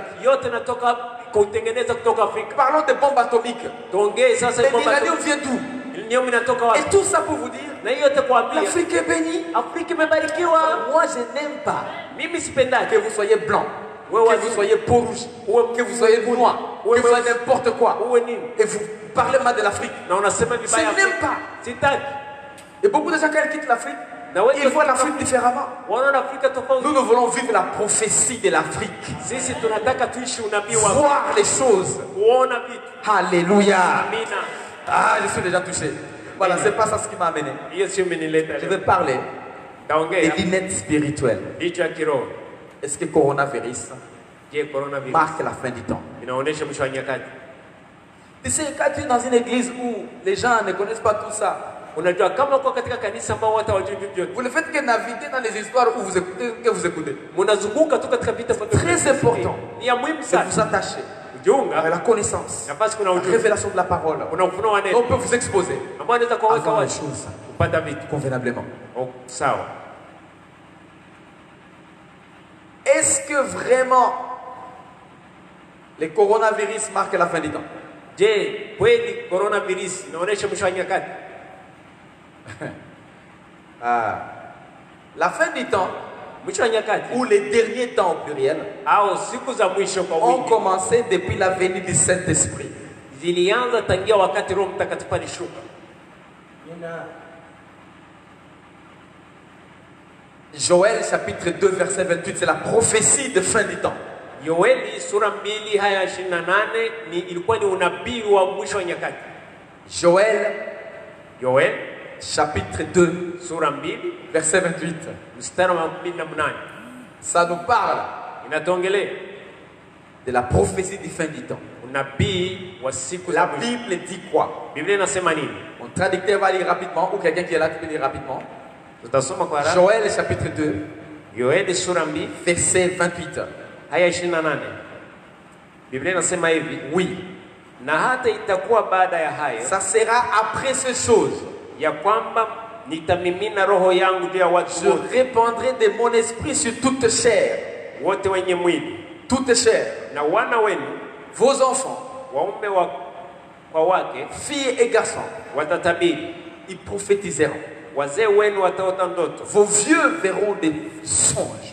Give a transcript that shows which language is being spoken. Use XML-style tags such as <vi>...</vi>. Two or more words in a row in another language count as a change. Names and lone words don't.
<sw>yote natoka kutengeneza kutoka Afrika.</sw> <fr>Parlons des bombes atomiques.</fr> <sw>Tuongee sasa</sw> <fr>Mais l'uranium vient d'où?</fr> <sw>Uranium inatoka wapi?</sw> <fr>Et tout ça pour vous dire,</fr> <sw>Na hiyo yote kuambia</sw> <fr>l'Afrique est bénie.</fr> <sw>Afrika imebarikiwa.</sw> <fr>Moi, je n'aime pas</fr> <sw>Mimi sipendaki</sw> <fr>que vous soyez blanc,</fr> <sw>wewe</sw> <fr>que vous soyez peau rouge, que vous soyez noir, que vous soyez n'importe quoi.</fr> <sw>uwe nini</sw> <fr>Et vous parlez mal de l'Afrique.</fr> <sw>na unasema</sw> <fr>Je</fr> <sw>vibaya.</sw> <fr>n'aime pas.</fr> <sw>Sitaki.</sw> <fr>Et beaucoup de gens, quand ils quittent l'Afrique,</fr> <sw>Na wewe</sw> <fr>ils voient l'Afrique différemment.</fr> <sw>wanaona Afrika tofauti.</sw> <fr>Nous voulons vivre la prophétie de l'Afrique.</fr> <sw>Sisi tunataka tuishi unabii wa</sw> <fr>Voir les choses.</fr> <sw>kuona vitu.</sw> <fr>Alléluia.</fr> <sw>Amina.</sw> <fr>Ah, je suis déjà touché. Voilà, c'est pas ça ce qui m'a amené.</fr> <sw>Hiyo sio imenileta.</sw> <fr>Je vais parler des</fr> <sw>Taongea</sw> <fr>lunettes spirituelles.</fr> <sw>licha ya kiroho.</sw> <fr>Est-ce que coronavirus</fr> <sw>Je, coronavirus</sw> <fr>marque la fin du temps?</fr> <sw>inaonyesha mwisho wa nyakati.</sw> <fr>Tu sais, quand tu es dans une église où les gens ne connaissent pas tout ça,</fr> <sw>Unajua kama uko katika kanisa ambao watu hawajui vitu vyote,</sw> <fr>vous le faites que naviguer dans les histoires où vous écoutez.</fr> <sw>mnazunguka tu katika vita</sw> <fr>Très important.</fr> <sw>Ni ya muhimu</sw> <fr>De</fr> <sw>sana.</sw> <fr>vous attacher à</fr> <sw>Kujiunga</sw> <fr>la connaissance,</fr> <sw>nafasi kuna</sw> <fr>à la</fr> <sw>ujumbe.</sw> <fr>révélation de la parole.</fr> <sw>Kuna ufunuo wa</sw> <fr>On</fr> <sw>neno</sw> <fr>peut vous exposer</fr> <sw>ambao anaweza kuweka</sw> <fr>avant les</fr> <sw>wazi</sw> <fr>choses</fr> <sw>kupata vitu.</sw> <fr>convenablement.</fr> <sw>Oh, sawa.</sw> <fr>Est-ce que vraiment les coronavirus marquent la fin du temps?</fr> <sw>Je, kweli coronavirus inaonyesha mwisho wa nyakati?</sw> <fr>La fin du temps,</fr> <sw>Mwisho wa nyakati</sw> <fr>ou les derniers temps au pluriel,</fr> <sw>au siku za mwisho kwa</sw> <fr>ont</fr> <sw>wingi</sw> <fr>commencé depuis la venue du Saint-Esprit.</fr> <sw>zilianza tangia wakati Roho Mtakatifu alishuka.</sw> <fr>Joël chapitre 2 verset 28, c'est la prophétie de fin du temps.</fr> <sw>Yoeli sura 2 haya 28 ilikuwa ni unabii wa mwisho wa nyakati.</sw> <fr>Yoel chapitre 2</fr> <sw>sura 2</sw> <fr>verset 28.</fr> <sw>mstari wa 28</sw> <fr>Ça nous parle</fr> <sw>inatuongelea</sw> <fr>de la prophétie du fin du temps.</fr> <sw>unabii wa siku za</sw> <fr>La</fr> <sw>mwisho.</sw> <fr>Bible dit quoi?</fr> <sw>Biblia inasema nini?</sw> <fr>Mon traducteur va lire rapidement, ou quelqu'un qui est là qui peut lire rapidement.</fr> <sw>Tutasoma kwa haraka. Joël chapitre 2 Yoeli sura 2 verset 28. Aya 28. Biblia inasema hivi.</sw> <fr>Oui.</fr> <sw>Na hata itakuwa baada ya hayo.</sw> <fr>Ça sera après ces choses.</fr> <sw>Ya kwamba nitamimina roho yangu juu ya watu wote.</sw> <fr>Je répandrai de mon esprit sur toute chair.</fr> <sw>Wote wenye mwili.</sw> <fr>Toute chair.</fr> <sw>Na wana wenu,</sw> <fr>vos enfants,</fr> <sw>waume wa kwa wake,</sw> <fr>filles et garçons,</fr> <sw>watatabiri.</sw> <fr>Ils prophétiseront.</fr> <sw>Wazee wenu wataota ndoto.</sw> <fr>Vos vieux verront des songes.</fr>